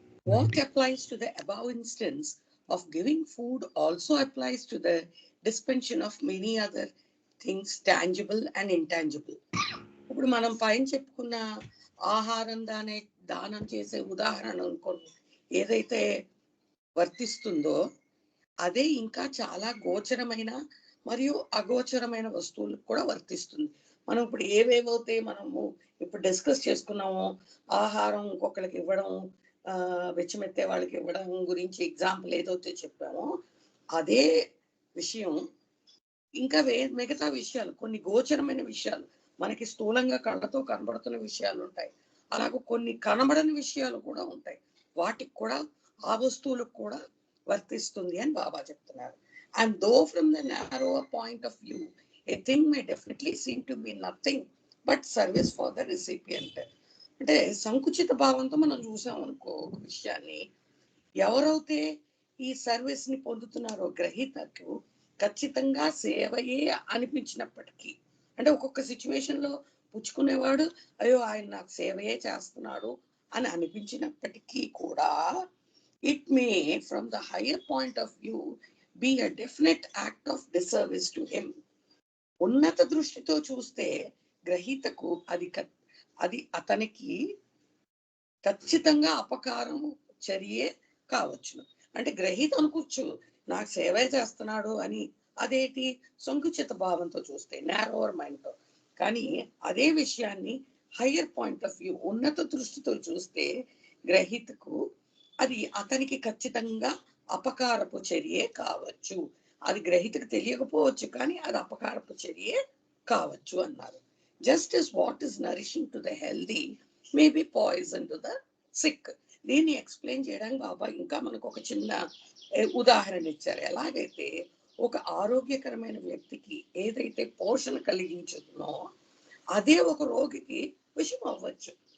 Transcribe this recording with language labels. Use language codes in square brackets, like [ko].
[en] What applies to the above instance of giving food also applies to the dispensation of many other things, tangible and intangible. [te] ఇప్పుడు మనం పైన చెప్పుకున్న ఆహారం దానం చేసే ఉదాహరణ అనుకోండి, ఏదైతే వర్తిస్తుందో అదే ఇంకా చాలా గోచరమైన మరియు అగోచరమైన వస్తువులకు కూడా వర్తిస్తుంది. మనం ఇప్పుడు ఏవేవైతే మనము ఇప్పుడు డిస్కస్ చేసుకున్నామో, ఆహారం ఇంకొకరికి ఇవ్వడం, వెచ్చమెత్తే వాళ్ళకి ఇవ్వడం గురించి ఎగ్జాంపుల్ ఏదైతే చెప్పామో అదే విషయం ఇంకా మిగతా విషయాలు, కొన్ని గోచరమైన విషయాలు, మనకి స్థూలంగా కళ్ళతో కనబడుతున్న విషయాలు ఉంటాయి, అలాగే కొన్ని కనబడని విషయాలు కూడా ఉంటాయి. వాటికి కూడా ఆ వస్తువులకు కూడా వర్తిస్తుంది అని బాబా చెప్తున్నారు. [en] And though from the narrower point of view, a thing may definitely seem to be nothing but service for the recipient. [te] అంటే సంకుచిత భావంతో మనం చూసాం అనుకో ఒక విషయాన్ని, ఎవరైతే ఈ సర్వీస్ ని పొందుతున్నారో గ్రహీతకు ఖచ్చితంగా సేవయే అనిపించినప్పటికీ, అంటే ఒక్కొక్క సిచ్యువేషన్ లో పుచ్చుకునేవాడు అయ్యో ఆయన నాకు సేవయే చేస్తున్నాడు అని అనిపించినప్పటికీ కూడా, [en] it may from the higher point of view be a definite act of disservice to him. [te] ఉన్నత దృష్టితో చూస్తే గ్రహీతకు అది అతనికి ఖచ్చితంగా అపకారం చర్యే కావచ్చును. అంటే గ్రహీత అనుకోవచ్చు నాకు సేవే చేస్తున్నాడు అని, అదేంటి సంకుచిత భావంతో చూస్తే, నారోవర్ మైండ్ తో. కానీ అదే విషయాన్ని [en] higher point of view, [te] ఉన్నత దృష్టితో చూస్తే గ్రహీతకు అది అతనికి ఖచ్చితంగా అపకారపు చర్యే కావచ్చు. అది గ్రహీతకు తెలియకపోవచ్చు, కానీ అది అపకారపు చర్యే కావచ్చు అన్నారు. [en] Just as what is nourishing to the healthy may be poison to the sick. [te] దీన్ని ఎక్స్ప్లెయిన్ చేయడానికి బాబా ఇంకా మనకు ఒక చిన్న ఉదాహరణ ఇచ్చారు. ఎలాగైతే ఒక ఆరోగ్యకరమైన వ్యక్తికి ఏదైతే పోషణ కలిగించుతుందో అదే ఒక రోగికి విషయం అవ్వచ్చు.